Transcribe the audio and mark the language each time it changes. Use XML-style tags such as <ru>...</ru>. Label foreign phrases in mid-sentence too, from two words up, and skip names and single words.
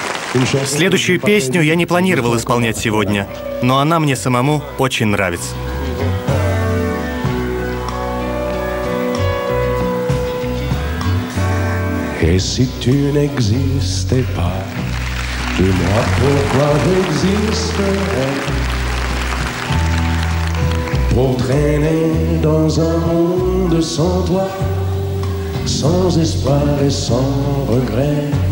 <ru>Следующую песню я не планировал исполнять сегодня, но она мне самому очень нравится.</ru> <fr>Et si tu n'existais pas, dis-moi pourquoi j'existerais. Pour traîner dans un monde sans toi, sans espoir et sans regret.</fr>